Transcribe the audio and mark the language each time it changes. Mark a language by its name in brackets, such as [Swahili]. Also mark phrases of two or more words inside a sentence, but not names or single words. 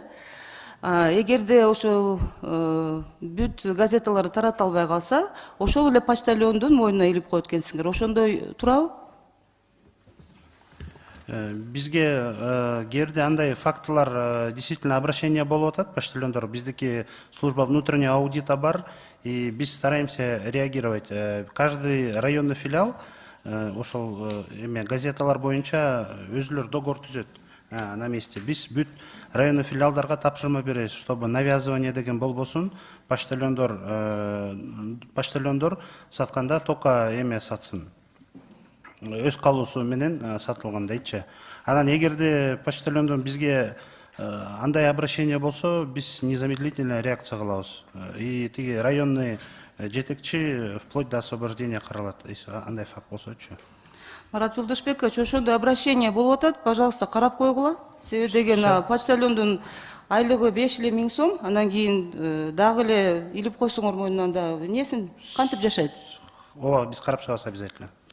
[Kyrgyz] Эгерде ошо бүт газеталарды тарата албай калса, ошол эле почтальондун мойнуна илип коет экенсиңер. Ошондой туурабы? Бизге кээде андай фактылар [Russian] действительно обращение [Kyrgyz] болуп атат, почтальондор. [Russian] Биздики служба внутреннего аудита бар, и биз стараемся реагировать. Каждый районный филиал [Kyrgyz] ошол газеталар боюнча өзүлөр [Russian] договор түзөт на месте. [Kyrgyz] Биз бүт районный филиалдарга тапшырма беребиз, [Russian] чтобы навязывание [Kyrgyz] деген болбосун. Почтальондор сатканда только сатсын. Өз калуусу менен сатылган дейчи. Анан эгерде почтальондон бизге андай обращение болсо, биз незамедлительно реакция кылабыз. [Russian] И тиги районный жетекчи вплоть до освобождения каралат. [Kyrgyz] Если андай факт болсочу. Марат Жолдошбекович, ошондой обращение болуп атат, пожалуйста, карап койгула. Себеби деген почтальондун айлыгы 5 эле 1000 сом, анан кийин дагы эле илип койсоңор мойнунан да эмнесин кантип жашайт? Ооба, биз карап чыгабыз обязательно.